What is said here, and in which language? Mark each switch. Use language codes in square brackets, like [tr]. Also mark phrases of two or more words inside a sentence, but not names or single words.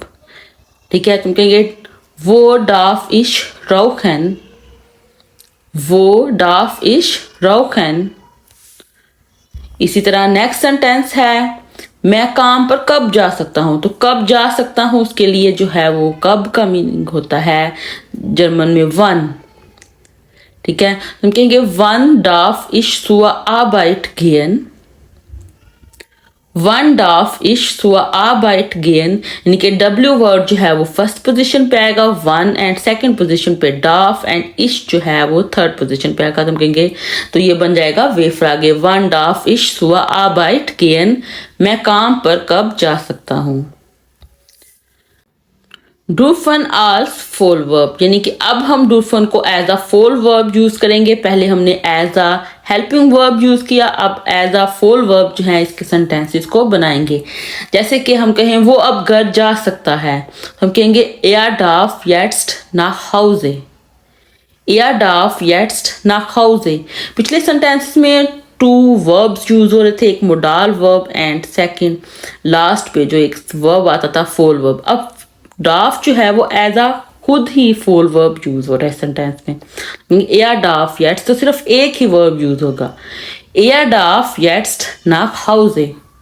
[hi] ठीक है, तुम कहेंगे [de] wo darf ich rauchen, wo darf ich rauchen. [hi] इसी तरह [en] next sentence [hi] है मैं काम पर कब जा सकता हूँ, तो कब जा सकता हूँ उसके लिए जो है वो कब का मीनिंग होता है जर्मन में वन। ठीक है, हम कहेंगे [de] wann darf ich zur Arbeit gehen, wann darf ich zur Arbeit gehen, [hi] यानी कि [en] W word [hi] जो है वो [en] first position [hi] पे आएगा वन [en] and second position [hi] पे डाफ एंड इश जो है वो [en] third position [hi] पे आएगा। तो हम कहेंगे तो ये बन जाएगा [de] W-Frage wann darf ich zur Arbeit gehen, [hi] मैं काम पर कब जा सकता हूँ। [de] dürfen als [en] full verb, [hi] यानी कि अब हम डूफन को [en] as a full verb use [hi] करेंगे। पहले हमने [en] as a helping verb use [hi] किया, अब [en] as a full verb [hi] जो है इसके सेंटेंसेस को बनाएंगे। जैसे कि हम कहें वो अब घर जा सकता है, हम कहेंगे [de] er darf jetzt nach Hause, er darf jetzt nach Hause। [hi] पिछले सेंटेंसेस में [en] two verbs use [hi] हो रहे थे, एक [en] modal verb and second last [hi] पे जो एक वर्ब आता था [en] full verb. [hi] अब डाफ जो है वो [en] as a [hi] खुद ही [en] full verb use [hi] हो रहा है सेंटेंस में। [de] er darf jetzt [hi] तो सिर्फ एक ही वर्ब यूज होगा, [de] er darf jetzt nach Hause.